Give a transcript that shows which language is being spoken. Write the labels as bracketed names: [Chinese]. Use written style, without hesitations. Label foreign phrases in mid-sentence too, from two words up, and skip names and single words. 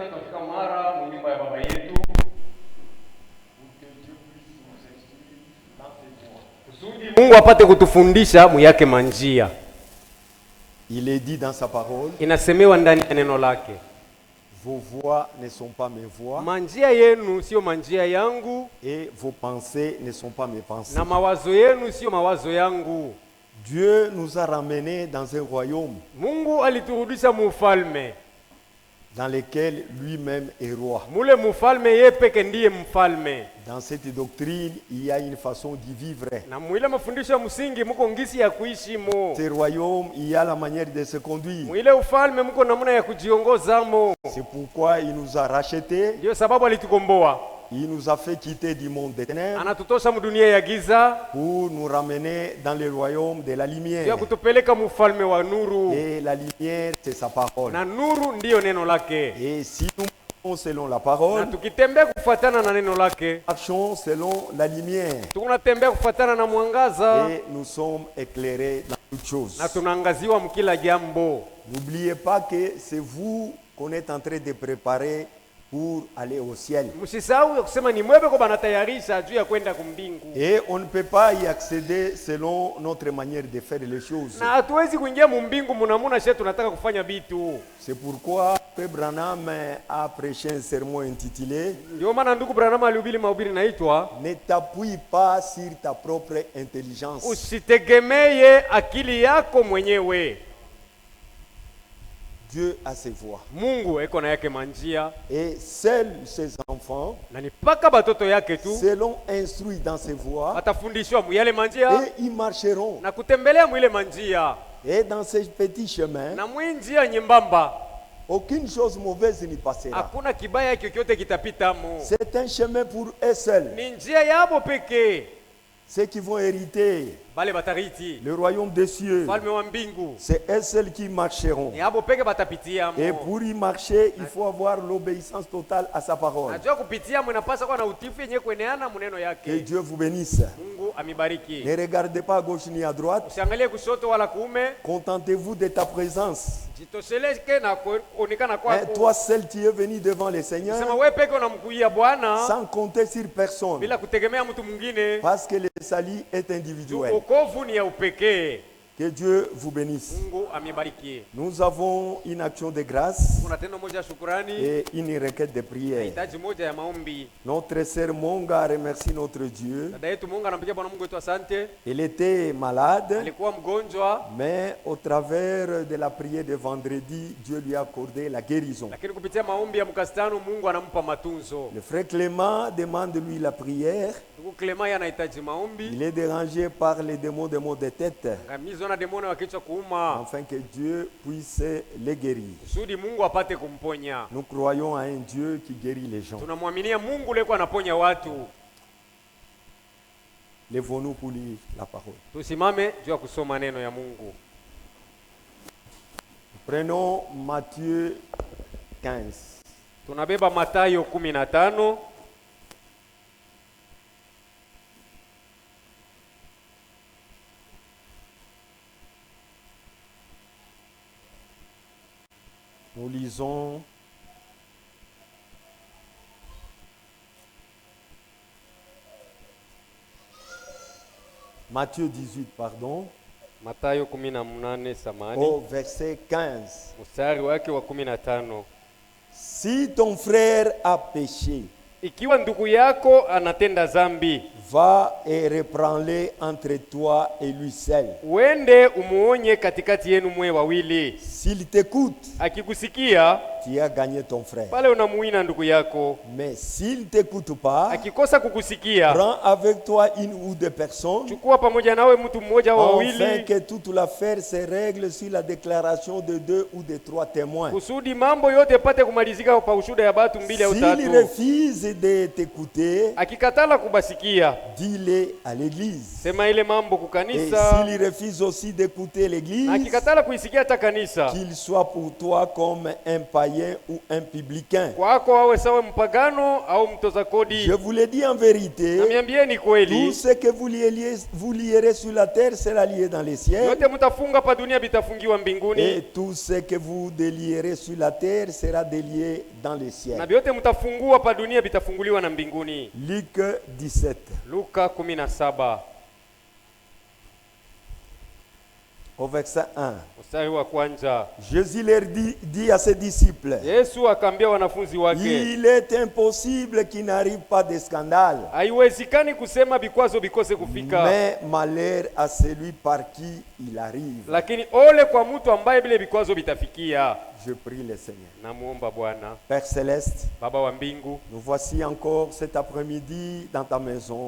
[Swahili] tunafika mara mwimba ya baba yetu kusudi Mungu apate kutufundisha muyake manjia. [French] Il est dit dans sa parole, [Swahili] Inasemewa ndani ya neno lake, [French] vos voix ne sont pas mes voix [Swahili] manjia yenu sio manjia yangu, [French] et vos pensées ne sont pas mes pensées. [Swahili] na mawazo yenu sio mawazo yangu. [French] Dieu nous a ramenés dans un royaume [Swahili] Mungu aliturudisha mufalme, [French] dans lequel lui-même est roi. [Swahili] mule mufalme yeye peke ndiye mfalme. [French] Dans cette doctrine, il y a une façon d'y vivre. [Swahili] Na mwile mafundisho ya msingi muko ngisi ya kuishi mo. [French] Ce royaume, il y a la manière de se conduire. [Swahili] Mwile ufalme muko namuna ya kujiongoza mo. [French] C'est pourquoi il nous a rachetés, [Swahili] Ndio sababu alitukomboa. [French] il nous a fait quitter du monde des ténèbres [Swahili] Anatutosha mudunia ya giza [French] pour nous ramener dans le royaume de la [Swahili] ya [French] lumière. [Swahili] kutupeleka mufalme wa nuru. [French] Et la lumière, c'est sa parole. [Swahili] Na nuru ndiyo neno lake. [French] Et si nous marchons selon la [Swahili] Na [French] parole, [Swahili] tukitembea kufuatana na neno lake, [French] marchons selon la lumière. [Swahili] tunatembea kufuatana na mwangaza [French] Et nous sommes éclairés dans toutes choses. [Swahili] na tunaangaziwa mkila jambo. [French] N'oubliez pas que c'est vous qu'on est en train de préparer pour aller au ciel. [Swahili] Msisahau ya kusema ni mwebe kwa banatayarisha juu ya kwenda kumbingu. [French] Et on ne peut pas y accéder selon notre manière de faire les choses. [Swahili] Na hatuwezi kuingia mumbingu munamuna shetu tunataka kufanya vitu. [French] C'est pourquoi Frère Branham a prêché un sermon intitulé [Swahili] Ndio maana ndugu Branham alihubiri mahubiri naitwa [French] Ne t'appuie pas sur ta propre intelligence. [Swahili] usitegemeye akili yako mwenyewe. [French] Dieu a ses voies. [Swahili] Mungu eko na yake manjia [French] Et seuls ses enfants [Swahili] na ni paka batoto yake tu [French] seront instruits dans ses voies [Swahili] atafundishwa muyale manjia [French] et ils marcheront. [Swahili] na kutembelea mwile manjia [French] Et dans ces petits chemins, [Swahili] na mwinjia nyembamba [French] aucune chose mauvaise n'y passera. [Swahili] hakuna kibaya kyokyote kitapita mo. [French] C'est un chemin pour eux seuls. [Swahili] Ni njia yabo pekee [French] Ceux qui vont hériter [Swahili] bale batariti [French] le royaume des cieux, [Swahili] falme wa mbingu, [French] c'est eux seuls qui marcheront. [Swahili] ni abo peke batapitia [French] Et [Swahili] mo. [French] pour y marcher, il faut avoir l'obéissance totale à sa parole. [Swahili] Najua kupitia mnapasa kuwa na utifu yenye kueneana muneno [French] Que [Swahili] yake. [French] Dieu vous bénisse. [Swahili] Mungu amibariki. [French] Ne regardez pas à gauche ni à droite. [Swahili] Usiangalie kushoto wala kuume, [French] Contentez-vous de ta présence. [Swahili] jitosheleke na kuonekana [French] Hein, [Swahili] kwako. [French] toi seul, tu es venu devant le [Swahili] Sema [French] Seigneur [Swahili] wewe peke unamkuia Bwana [French] sans compter sur personne. [Swahili] bila kutegemea mtu mwingine. [French] Parce que le salut est individuel. [Swahili] Wokovu ni ya upekee. [French] Que Dieu vous bénisse. [Swahili] Mungu amibariki. [French] Nous avons une action de grâce [Swahili] Kuna tendo moja ya shukrani, [French] et une requête de prière. [Swahili] hitaji moja ya maombi. [French] Notre sœur Monga remercie notre Dieu. [Swahili] Dada yetu Mungu anampigia Bwana Mungu wetu asante. [French] Elle était malade, [Swahili] Alikuwa mgonjwa, [French] mais au travers de la prière de vendredi, Dieu lui a accordé la guérison. [Swahili] lakini kupitia maombi ya mkastano Mungu anampa matunzo. [French] Le frère Clément demande lui la prière. [Swahili] Ndugu Clement anahitaji maombi. [French] Il est dérangé par les démons de maux de tête, [Swahili] Ngamizo na demoni wa kichwa kuuma. [French] afin que Dieu puisse les guérir. [Swahili] Kusudi Mungu apate kumponya. [French] Nous croyons à un Dieu qui guérit les gens. [Swahili] Tunamwaminia Mungu leko anaponya watu. [French] Lèvons-nous pour lire la parole. [Swahili] Tusimame juu ya kusoma neno ya Mungu. [French] Prenons Matthieu 15. [Swahili] Tunabeba Mathayo 15. [French] Nous lisons Matthieu 18, pardon, [Swahili] Mathayo 18 samani. [French] au verset 15. [Swahili] Mstari wake wa 15. [French] Si ton frère a péché, [Swahili] Ikiwa ndugu yako anatenda zambi, [French] va et reprends-le entre toi et lui seul. [Swahili] uende umuonye katikati yenu mwe wawili. [French] S'il t'écoute, [Swahili] Akikusikia, [French] tu as gagné ton frère. [Swahili] pale unamuina ndugu yako. [French] Mais s'il ne t'écoute pas, [Swahili] Akikosa kukusikia, [French] prends avec toi une ou deux personnes, [Swahili] chukua pamoja nawe mtu mmoja au [French] afin [Swahili] wawili, [French] que toute l'affaire se règle sur la déclaration de 2 ou de 3 témoins. [Swahili] kusudi mambo yote pate kumalizika pa ushuhuda ya batu mbili au [French] S'il [Swahili] tatu. [French] refuse de t'écouter, [Swahili] Akikatala kubasikia, [French] dis-le à l'église. [Swahili] sema ile mambo [French] Et [Swahili] kukanisa. [French] s'il refuse aussi d'écouter [Swahili] Na [French] l'église, [Swahili] akikatala kuisikia hata kanisa, [French] qu'il soit pour toi comme un païen païen ou un publicain. [Swahili] kwako awe sawa mpagano au mtoza kodi. [French] Je vous le dis en vérité, [Swahili] Namiambieni [French] tout [Swahili] kweli, [French] ce que vous lierez sur la terre sera lié dans les cieux, [Swahili] yote mtafunga pa dunia bitafungiwa [French] et [Swahili] mbinguni, [French] tout ce que vous délierez sur la terre sera délié dans les cieux. [Swahili] na vyote mtafungua pa dunia bitafunguliwa na mbinguni. [French] Luc 17. [Swahili] Luka 17 [French] Au verset 1. [Swahili] mstari wa kwanza. [French] Jésus leur dit à ses disciples, [Swahili] Yesu akaambia wanafunzi wake, [French] il est impossible qu'il n'arrive pas de scandale, [Swahili] haiwezekani kusema vikwazo bikose kufika, [French] mais malheur à celui par qui il arrive. [Swahili] lakini ole kwa mtu ambaye bile vikwazo bitafikia. [French] Je prie le Seigneur. [Swahili] Namuomba Bwana [French] Père Céleste, [Swahili] Baba wa mbingu, [French] nous voici encore cet après-midi dans ta maison.